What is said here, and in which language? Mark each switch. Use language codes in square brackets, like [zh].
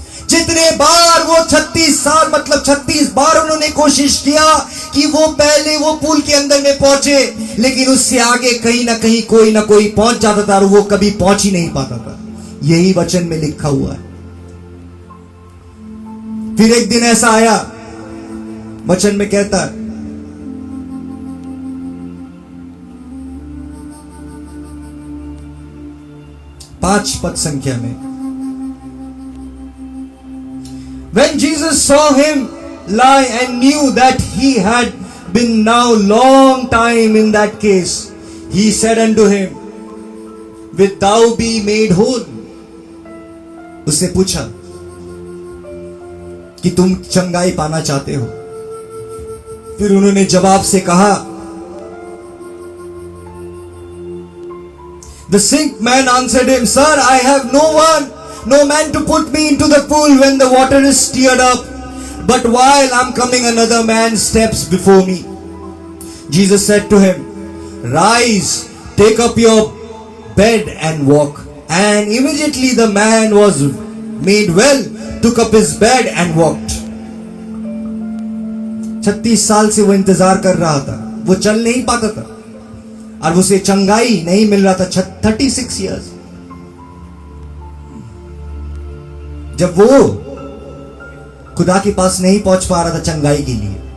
[hi] जितने बार वो 36 साल, मतलब 36 बार उन्होंने कोशिश किया कि वो पहले वो पूल के अंदर में पहुंचे, लेकिन उससे आगे कहीं ना कहीं कोई ना कोई पहुंच जाता था और वो कभी पहुंच ही नहीं पाता था। यही वचन में लिखा हुआ है। फिर एक दिन ऐसा आया, वचन में कहता है, पांच पद संख्या में, [en] When Jesus saw him lie and knew that he had been now long time in that case, he said unto him, Wilt thou be made whole? [hi] उससे पूछा कि तुम चंगाई पाना चाहते हो? फिर उन्होंने जवाब से कहा, [en] The sick man answered him, Sir, I have no man to put me into the pool when the water is stirred up. But while I'm coming, another man steps before me. Jesus said to him, Rise, take up your bed and walk. And immediately the man was made well, took up his bed and walked. [hi] 36 साल से वो इंतजार कर रहा था, वो चल नहीं पाता था और उसे चंगाई नहीं मिल रहा था। 36 इयर्स। जब वो खुदा के पास नहीं पहुंच पा रहा था चंगाई के लिए।